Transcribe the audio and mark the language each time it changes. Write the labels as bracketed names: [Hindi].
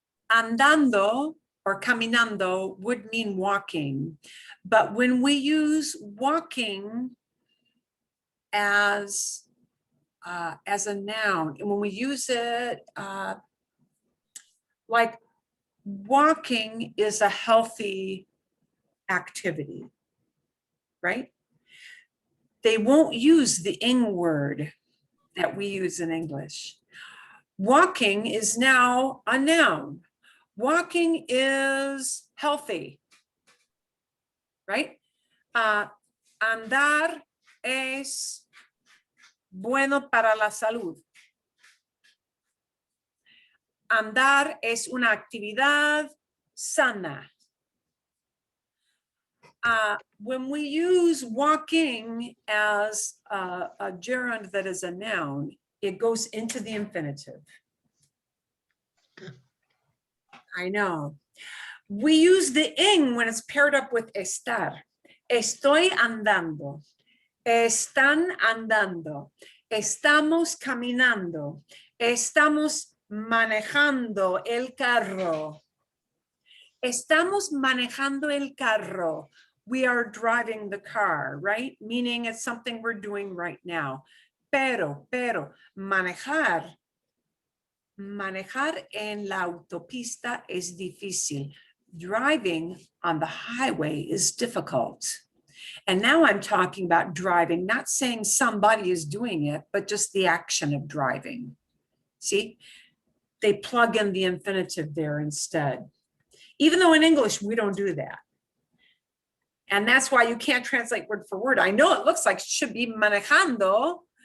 [English] Andando or caminando would mean walking, but when we use walking as a noun, and when we use it like walking is a healthy activity, right? They won't use the ing word that we use in English. Walking is now a noun. Walking is healthy, right? [Spanish] Andar es bueno para la salud. Andar es una actividad sana. [English] When we use walking as a gerund that is a noun, it goes into the infinitive. I know. We use the ing when it's paired up with estar. [Spanish] Estoy andando. Están andando. Estamos caminando. Estamos manejando el carro. Estamos manejando el carro. [English] We are driving the car, right? Meaning it's something we're doing right now. [Spanish] Pero, manejar en la autopista es difícil. [English] Driving on the highway is difficult. And now I'm talking about driving, not saying somebody is doing it, but just the action of driving. See, they plug in the infinitive there instead. Even though in English, we don't do that. And that's why you can't translate word for word. I know it looks like it should be manejando.